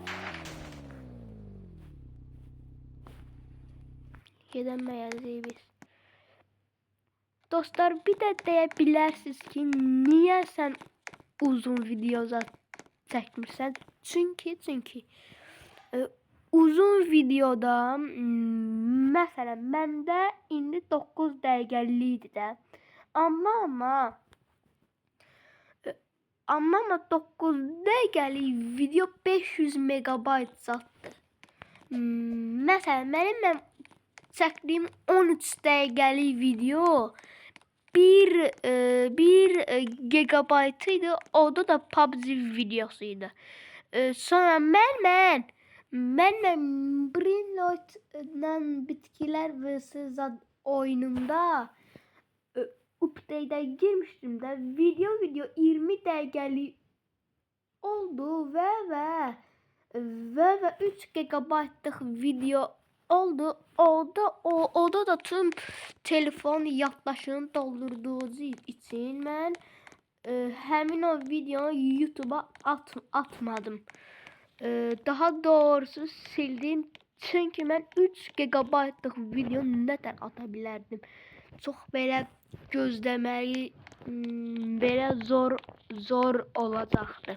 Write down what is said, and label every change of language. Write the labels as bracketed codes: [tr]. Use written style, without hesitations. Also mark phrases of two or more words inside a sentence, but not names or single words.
[tr] Gidemeyiz biz. Dostlar bir de diyebilirsiniz ki niye sen uzun videolar çekmişsən? [az] Çünkü uzun videoda mesela məndə indi 9 dəqiqəlik idi də. Amma 9 dəqiqəlik video 500 megabayt zətdir. Mesela mənim çəkdiyim 13 dəqiqəlik video 1 gigabaytıydı. Orada da PUBG videosuydu. [tr] Sonra mən Brinloit'la bitkiler vs oyununda update'e girmiştim de [az] video 20 dəqiqəlik oldu ve 3 gigabaytlıq video oldu da tüm telefon yaddaşını [tr] doldurduğu için [az] mən həmin o videonu YouTube'a atmadım. Daha doğrusu sildim. Çünkü mən 3 GB-lıq video nətər ata bilərdim. Çox belə gözləməyi belə zor olacaqdı.